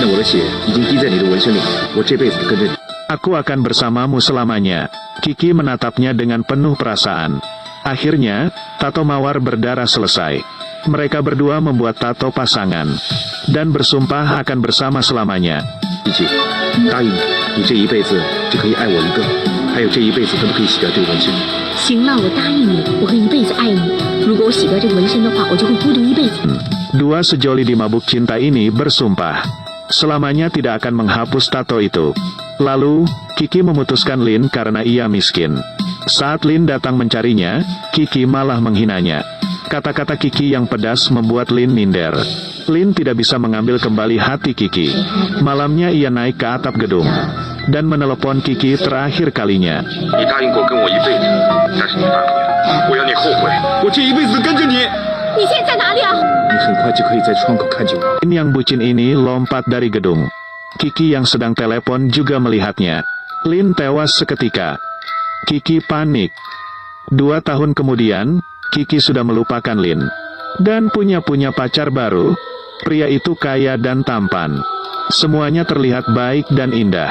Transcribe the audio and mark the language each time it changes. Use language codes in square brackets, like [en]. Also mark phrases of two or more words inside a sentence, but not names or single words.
[id] Aku akan bersamamu selamanya. Kiki menatapnya dengan penuh perasaan. Akhirnya, tato mawar berdarah selesai. Mereka berdua membuat tato pasangan, dan bersumpah akan bersama selamanya. Kiki, [zh] 答应你这一辈子只可以爱我一个，还有这一辈子都不可以洗掉这个纹身。行了，我答应你，我会一辈子爱你。如果我洗掉这个纹身的话，我就会孤独一辈子。 [id] Dua sejoli di mabuk cinta ini bersumpah selamanya tidak akan menghapus tato itu. Lalu, Kiki memutuskan Lin karena ia miskin. Saat Lin datang mencarinya, Kiki malah menghinanya. Kata-kata Kiki yang pedas membuat Lin minder. Lin tidak bisa mengambil kembali hati Kiki. Malamnya ia naik ke atap gedung dan menelepon Kiki terakhir kalinya. [zh] 你答应过跟我一辈子，但是你反悔了，我要你后悔，我这一辈子跟着你。你现在在哪里啊？你很快就可以在窗口看见我。 [id] Lin yang bucin ini lompat dari gedung. Kiki yang sedang telepon juga melihatnya. Lin tewas seketika. Kiki panik. 2 tahun kemudian, Kiki sudah melupakan Lin. Dan punya pacar baru. Pria itu kaya dan tampan. Semuanya terlihat baik dan indah.